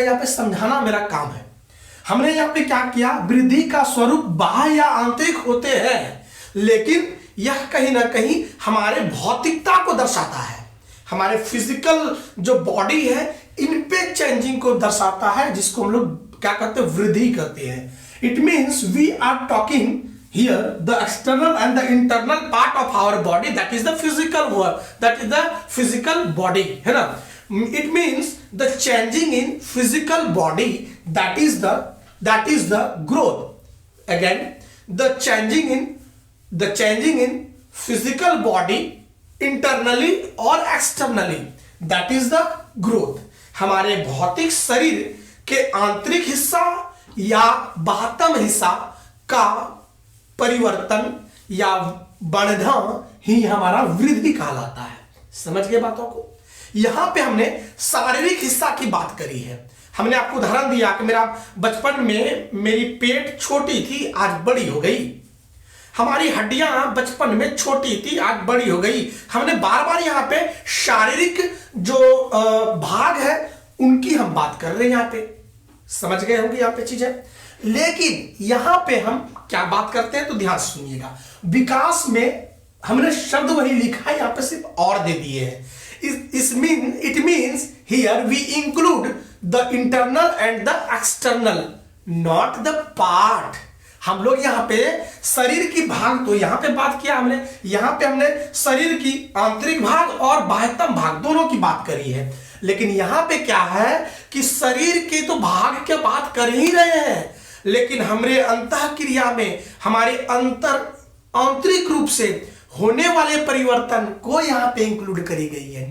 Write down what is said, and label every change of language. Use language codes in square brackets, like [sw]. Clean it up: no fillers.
[hi] यहाँ पे समझाना मेरा काम है। हमने यहाँ पे क्या किया, वृद्धि का स्वरूप बाह्य या आंतरिक होते हैं, लेकिन यह कहीं ना कहीं हमारे भौतिकता को दर्शाता है। हमारे फिजिकल जो बॉडी है इन पे चेंजिंग को दर्शाता है, जिसको हम लोग क्या कहते हैं, वृद्धि कहते हैं। [en] It means we are talking here the external and the internal part of our body, that is the physical work, that is the physical body, है ना. It means the changing in physical body, that is the growth. Again, the changing in physical body internally or externally, that is the growth. [hi] हमारे भौतिक शरीर के आंतरिक हिस्सा या बाह्यतम हिस्सा का परिवर्तन या बढ़ना ही हमारा वृद्धि कहलाता है. समझ गए बातों को. यहां पे हमने शारीरिक हिस्सा की बात करी है. हमने आपको उदाहरण दिया कि मेरा बचपन में मेरी पेट छोटी थी, आज बड़ी हो गई. हमारी हड्डियां बचपन में छोटी थी, आज बड़ी हो गई. हमने बार बार यहां पे शारीरिक जो भाग है उनकी हम बात कर रहे हैं. यहां पे समझ गए होंगे यहां पे चीजें. लेकिन यहां पे हम क्या बात करते हैं तो ध्यान सुनिएगा. विकास में हमने शब्द वही लिखा है, यहां पे सिर्फ और दे दिए हैं. [en] It means here we include the internal and the external, not the part. [hi] हम लोग यहाँ पे शरीर की भाग, तो यहाँ पे बात किया हमने, यहाँ पे हमने शरीर की आंतरिक भाग और बाह्यतम भाग दोनों की बात करी है. लेकिन यहाँ पे क्या है कि शरीर के तो भाग की बात कर ही रहे हैं, लेकिन हमारे अंतः क्रिया में हमारे आंतरिक रूप से होने वाले परिवर्तन को यहां पे इंक्लूड करी गई है.